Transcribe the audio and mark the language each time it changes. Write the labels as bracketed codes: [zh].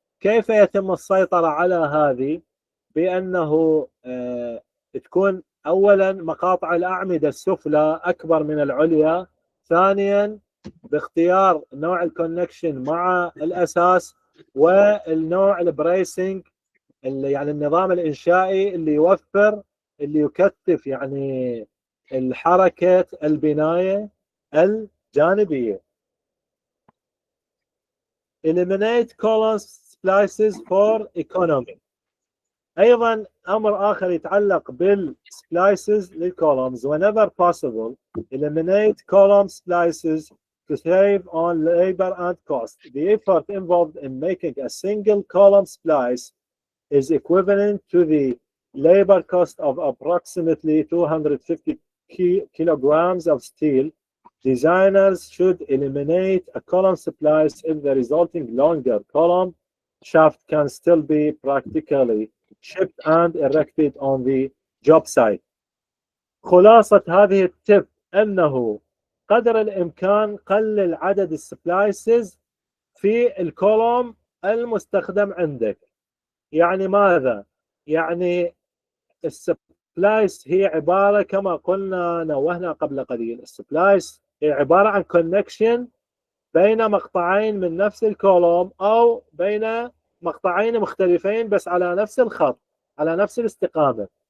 [ar] كيف يتم السيطره على هذه؟ بانه تكون اولا مقاطع الاعمده السفلى اكبر من العليا، ثانيا باختيار نوع الكونكشن مع الاساس، والنوع البريسنج يعني النظام الانشائي اللي يوفر، اللي يكثف يعني الحركه البنايه الجانبيه. [en] eliminate column splices for economy. [ar] ايضا امر اخر يتعلق بالسبلايسز للكولومز. [en] whenever possible eliminate column splices to save on labor and cost. The effort involved in making a single column splice is equivalent to the labor cost of approximately 250 kilograms of steel. Designers should eliminate a column splice if the resulting longer column shaft can still be practically shipped and erected on the job site. [ar] خلاصة هذه التip أنه قدر الإمكان قلل عدد السبلايسز في الكولوم المستخدم عندك. يعني ماذا؟ يعني السبلايس هي عبارة كما قلنا نوهنا قبل قليل، السبلايس هي عبارة عن كونكشن بين مقطعين من نفس الكولوم أو بين مقطعين مختلفين بس على نفس الخط، على نفس الاستقامة.